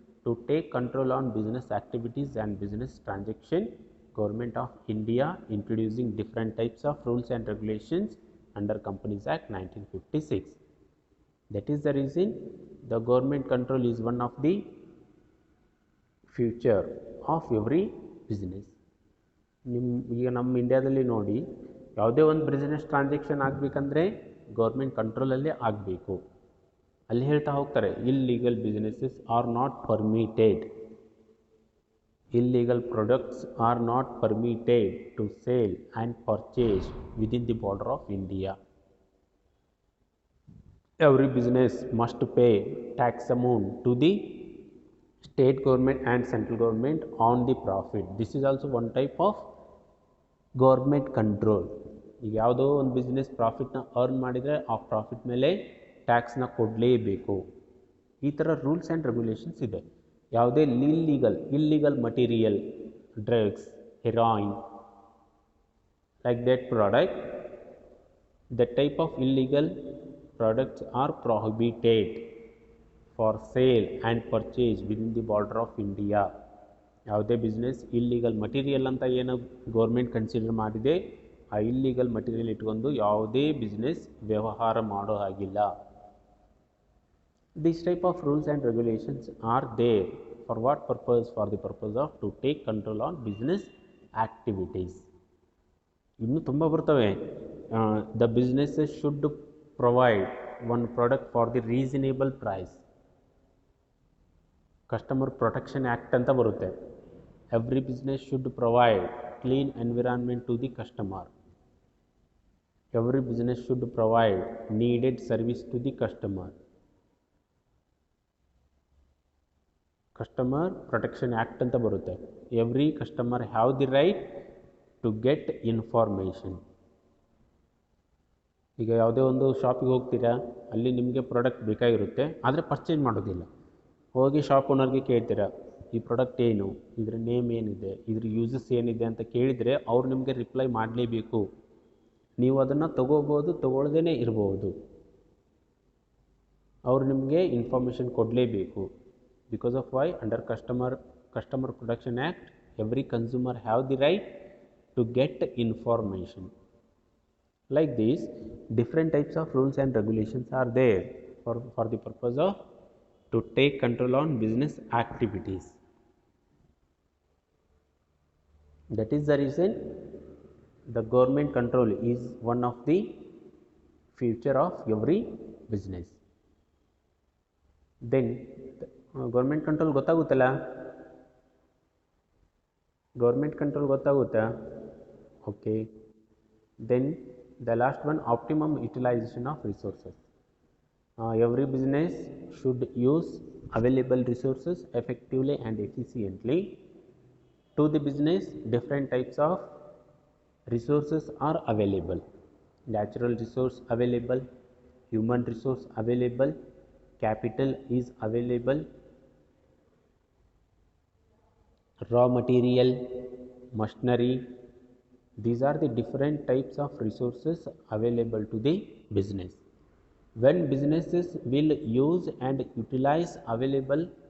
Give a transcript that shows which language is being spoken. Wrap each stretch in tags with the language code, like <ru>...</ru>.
<en>To take control on business activities and business transaction, Government of India introducing different types of rules and regulations under Companies Act 1956. That is the reason the government control is one of the future of every business.</en> <kn>ಈಗ ನಮ್ಮ ಇಂಡಿಯಾದಲ್ಲಿ ನೋಡಿ, ಯಾವುದೇ ಒಂದು business transaction ಆಗಬೇಕಂದ್ರೆ government ಕಂಟ್ರೋಲಲ್ಲೇ ಆಗಬೇಕು. ಅಲ್ಲಿ ಹೇಳ್ತಾ ಹೋಗ್ತಾರೆ,</kn> <en>Illegal businesses are not permitted, illegal products are not permitted to sell and purchase within the border of India. Every business must pay tax amount to the state government and central government on the profit. This is also one type of government control.</en> <kn>ಈಗ ಯಾವುದೋ ಒಂದು business ಪ್ರಾಫಿಟ್ನ earn ಮಾಡಿದರೆ ಆ profit ಮೇಲೆ ಟ್ಯಾಕ್ಸ್ನ ಕೊಡಲೇಬೇಕು. ಈ ಥರ rules and regulations ಇದೆ. ಯಾವುದೇ illegal material,</kn> <en>Drugs, heroin, like that product, that type of illegal products are prohibited for sale and purchase within the border of India.</en> <kn>ಯಾವುದೇ ಬಿಸ್ನೆಸ್ ಇಲ್ಲಿಗಲ್ ಮಟೀರಿಯಲ್ ಅಂತ ಏನು ಗೌರ್ಮೆಂಟ್ ಕನ್ಸಿಡರ್ ಮಾಡಿದೆ, ಆ illegal material ಇಟ್ಕೊಂಡು ಯಾವುದೇ business ವ್ಯವಹಾರ ಮಾಡೋ ಹಾಗಿಲ್ಲ.</kn> <en>These type of rules and regulations are there for what purpose? For the purpose of to take control on business activities.</en> <kn>ಇನ್ನೂ ತುಂಬ ಬರ್ತವೆ.</kn> <en>The businesses should provide one product for the reasonable price. Customer Protection Act</en> <kn>ಅಂತ ಬರುತ್ತೆ.</kn> <en>Every business should provide clean environment to the customer. Every business should provide needed service to the customer. Customer Protection Act</en> <kn>ಅಂತ ಬರುತ್ತೆ.</kn> <en>Every customer have the right to get information.</en> <kn>ಈಗ ಯಾವುದೇ ಒಂದು ಶಾಪಿಗೆ ಹೋಗ್ತೀರಾ, ಅಲ್ಲಿ ನಿಮಗೆ ಪ್ರಾಡಕ್ಟ್ ಬೇಕಾಗಿರುತ್ತೆ, ಆದರೆ ಪರ್ಚೇಸ್ ಮಾಡೋದಿಲ್ಲ. ಹೋಗಿ ಶಾಪ್ ಓನರ್ಗೆ ಕೇಳ್ತೀರಾ, ಈ ಪ್ರಾಡಕ್ಟ್ ಏನು, ಇದ್ರ ನೇಮ್ ಏನಿದೆ, ಇದ್ರ ಯೂಸಸ್ ಏನಿದೆ ಅಂತ ಕೇಳಿದರೆ ಅವ್ರು ನಿಮಗೆ ರಿಪ್ಲೈ ಮಾಡಲೇಬೇಕು. ನೀವು ಅದನ್ನು ತೊಗೋಬೋದು, ತೊಗೊಳ್ದೇ ಇರ್ಬೋದು, ಅವ್ರು ನಿಮಗೆ ಇನ್ಫಾರ್ಮೇಷನ್ ಕೊಡಲೇಬೇಕು.</kn> <en>Because of why? Under Customer Protection Act, every consumer have the right to get information. Like this, different types of rules and regulations are there for the purpose of to take control on business activities. That is the reason the government control is one of the future of every business. Then</en> <kn>government control ಗೊತ್ತಾಗುತ್ತಲ್ಲ, government control ಗೊತ್ತಾಗುತ್ತಾ? Okay.</kn> <en>Then the last one, optimum utilisation of resources. Every business should use available resources effectively and efficiently. To the business different types of resources are available. Natural resource available, human resource available, capital is available, raw material, machinery. These are the different types of resources available to the business. When businesses will use and utilize available</en>